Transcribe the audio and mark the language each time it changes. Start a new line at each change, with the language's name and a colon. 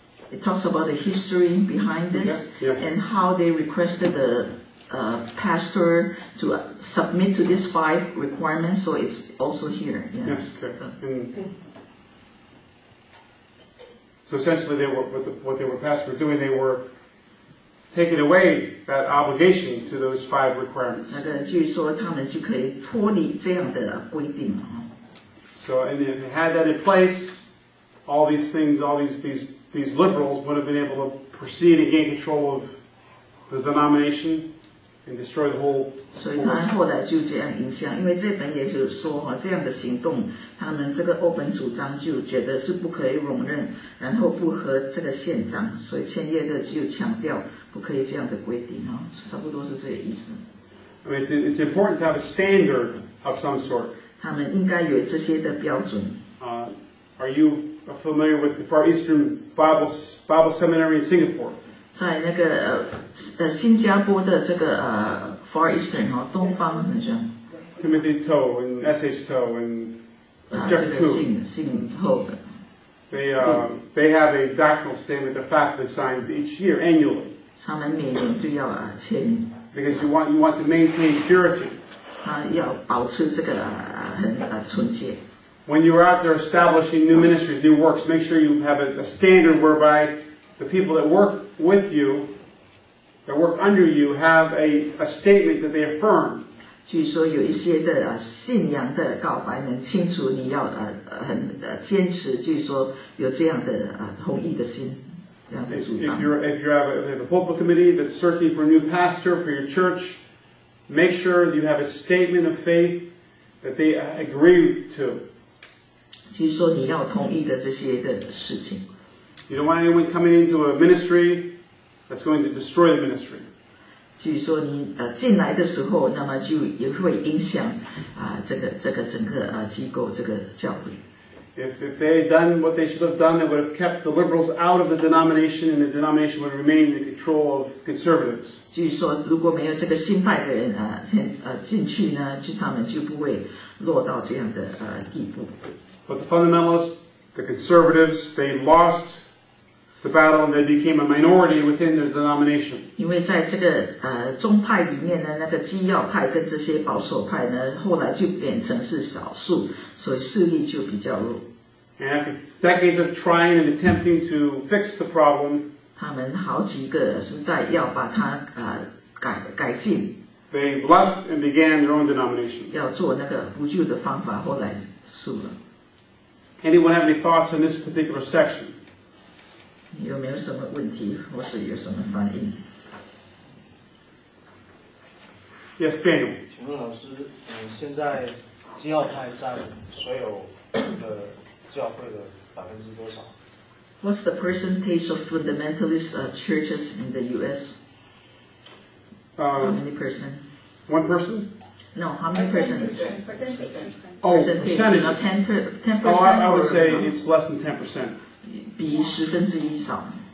English: It talks about the history behind this and how they requested the pastor to submit to these 5 requirements. So it's also here. Yeah. Yes. Okay. So essentially, what they were pastor were doing, they were taking away that obligation to those 5 requirements.
Chinese: 那个据说他们就可以脱离这样的规定。
English: So, and if they had that in place, all these things, all these liberals would have been able to proceed and gain control of the denomination and destroy the whole.
Chinese: 所以他后来就这样影响，因为这本也就是说这样的行动，他们这个欧本主张就觉得是不可以容忍，然后不合这个宪章，所以签约的就强调不可以这样的规定差不多是这个意思。
English: I mean, it's important to have a standard of some sort.
Chinese: 他们应该有这些的标准。
English: Are you familiar with the Far Eastern Bible Seminary in Singapore?
Chinese: 在那个新加坡的这个Far Eastern 东方好像。
English: Timothy Toe and S.H. Toe and Jeff
Chinese: 这个姓后的。
English: They have a doctrinal statement the faculty signs each year annually.
Chinese: 他们每年都要签名。
English: Because you want to maintain purity.
Chinese: 要保持这个很纯洁。
English: When you're out there establishing new ministries, new works, make sure you have a standard whereby the people that work with you, that work under you, have a statement that they affirm.
Chinese: 据说有一些的信仰的告白能清楚，你要很坚持，就是说有这样的同意的心，这样的主张。
English: If you have a pulpit committee that's searching for a new pastor for your church, make sure you have a statement of faith that they agree to.
Chinese: 就是说你要同意的这些的事情。
English: You don't want anyone coming into a ministry that's going to destroy the ministry.
Chinese: 就是说你进来的时候，那么就也会影响这个整个机构这个教会。
English: If they had done what they should have done, they would have kept the liberals out of the denomination, and the denomination would remain in the control of conservatives.
Chinese: 就是说，如果没有这个新派的人进去呢，他们就不会落到这样的地步。
English: But the fundamentalists, the conservatives, they lost the battle and they became a minority within their denomination.
Chinese: 因为在这个宗派里面呢，那个基要派跟这些保守派呢，后来就变成是少数，所以势力就比较弱。
English: And after decades of trying and attempting to fix the problem,
Chinese: 他们好几个时代要把它改进。
English: They left and began their own denomination.
Chinese: 要做那个补救的方法，后来输了。
English: Anyone have any thoughts on this particular section?
Chinese: 有没有什么问题，或是有什么反应
English: ？Yes, Daniel.
Chinese: 请问老师，现在基要派占所有的教会的多少
English: ？What's the percentage of fundamentalist churches in the U.S.? How many percent? One person? No, how many percent? Percentage. Oh, percentage. percentage. 10%. Oh, I would say it's less than 10%.
Chinese: 比1/10少。